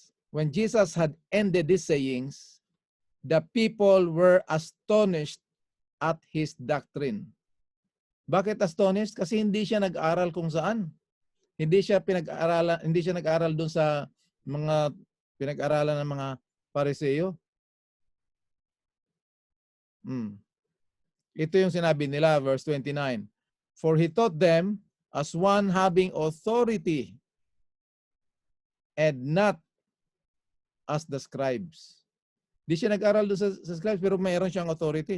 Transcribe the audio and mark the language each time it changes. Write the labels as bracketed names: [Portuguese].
[English] When Jesus had ended these sayings, the people were astonished at his doctrine. [Filipino] Bakit astonished? Kasi hindi siya nag-aral kung saan. Hindi siya nag-aral doon sa mga pinag-aralan ng mga Pariseo. Ito yung sinabi nila, verse 29. [English] For he taught them as one having authority and not as the scribes. [Filipino] Di siya nag-aral doon sa scribes pero mayroon siyang authority.